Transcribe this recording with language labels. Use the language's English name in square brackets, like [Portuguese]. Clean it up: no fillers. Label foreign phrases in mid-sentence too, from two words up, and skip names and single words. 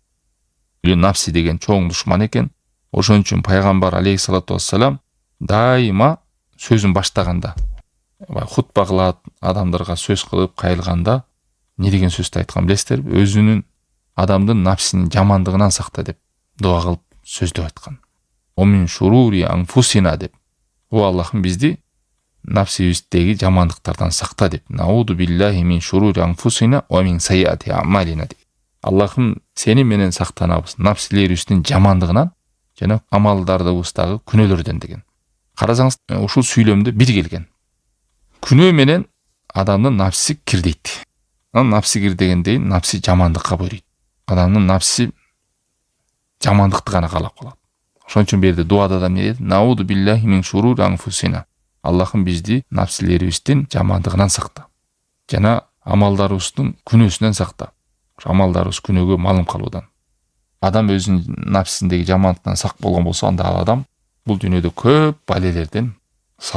[Kyrgyz] Напси деген чоң душман экен. Ошон үчүн пайгамбар [Arabic] عليه الصلاة والسلام [Kyrgyz] дайыма сөзүн баштаганда, хутба кылат, адамдарга сөз кылып кайылганда не деген сөздү айткан билесиздерби? Өзүнүн адамдын напсинин жамандыгынан сакта деп дуа кылып сөздөп айткан. [Arabic] من شرور أنفسنا [Kyrgyz] деп. О Аллахым, бизди напсибиздеги жамандыктардан сакта деп. [Arabic] نعوذ بالله من شرور أنفسنا ومن سيئات أعمالنا деп. [Kyrgyz] Аллахым, сени менен сактанабыз напсилерибиздин жамандыгынан жана амалдарыбыздагы күнөөлөрдөн деген. Карасаңыз, ушул сүйлөмдө бир келген. Күнөө менен адамдын напси кирдейт. Напси кир дегенде напси жамандыкка буйройт. Адамдын напси жамандыкты гана каалап калат. Ошон үчүн берди дуада да эмне деди? [Arabic] نعوذ بالله من شرور أنفسنا. [Kyrgyz] Аллахым, бизди напсилерибиздин жамандыгынан сакта. Жана амалдарыбыздын күнөөсүнөн сакта. Амалдарыбыз күнөөгө малым калуудан. Адам өзүнүн напсисиндеги жамандыктан сак болгон болсо, анда ал адам бул дүйнөдө көп балелерден саламатта калат.